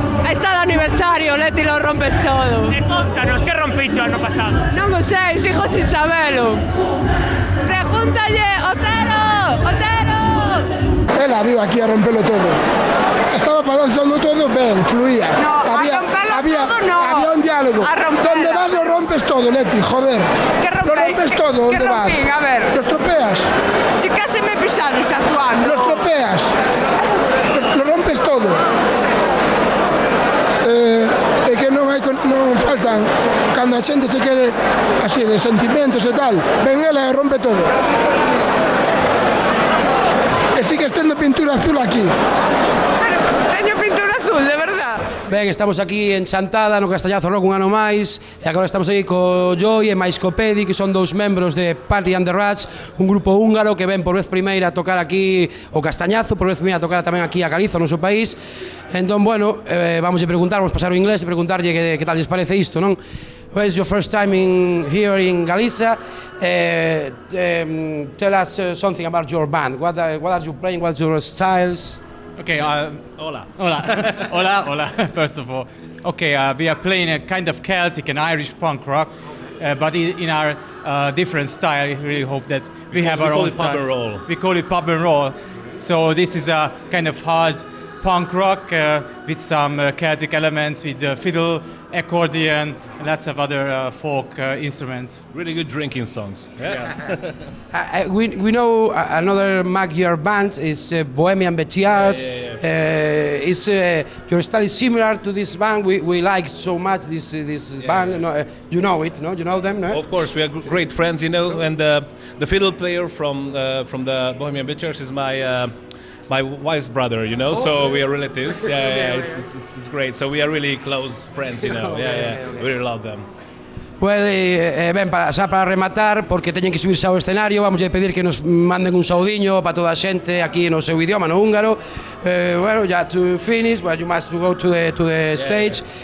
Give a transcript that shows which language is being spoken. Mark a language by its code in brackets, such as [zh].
[es] Está de aniversario, Leti, lo rompes todo. [gl] E contanos, que rompicho ano pasado? Non o sei, sigo sin sabelo. Pregúntalle, Otero! Ela viu aquí a rompelo todo. Estaba balanzando todo ben, fluía. [es] No, a romperlo todo no. Había un diálogo. Donde vas lo rompes todo, Leti, joder. Lo rompes todo, ¿dónde vas? A ver. Lo estropeas. [gl] Si casi me pisades actuando. [es] Lo estropeas. Lo rompes todo. [gl] E que non faltan cando a xente se quere así de sentimentos e tal, ven ela e rompe todo. E sigues tendo pintura azul aquí. Pero teño pintura azul, de verdad. Ben, estamos aquí en Chantada, no Castañazo Rock un ano máis, e agora estamos aquí co Joy e máis co Pedi, que son dous membros de Party and the Rats, un grupo húngaro que ven por vez primeira a tocar aquí o Castañazo, por vez primeira a tocar tamén aquí a Galiza, o noso país. Entón, bueno, vamos a preguntar, vamos a pasar o inglés e preguntarlle que tal lles parece isto, non? [en] Well, it's your first time here in Galicia. Tell us something about your band. What are you playing? What's your styles? Okay, hola. Hola, first of all. Okay, we are playing a kind of Celtic and Irish punk rock, but in our different style. I really hope that we have our own style. We call it pub and roll. So this is a kind of hard punk rock with some Celtic elements, with fiddle, accordion, and lots of other folk instruments. Really good drinking songs. Yeah. We know another Magyar band is Bohemian Betias. Is your style is similar to this band? We like so much this band. No, you know it, no? You know them, no? Of course, we are great friends, you know. And the fiddle player from the Bohemian Betias is my wife's brother, you know, so we are relatives. It's great. So we are really close friends, you know. We really love them. [gl] Well, ben, xa para rematar, porque teñen que subirse ao escenario, vamos a pedir que nos manden un saudiño para toda a xente aquí no seu idioma, no húngaro. [en] Well, yeah, to finish, well, you must go to the stage.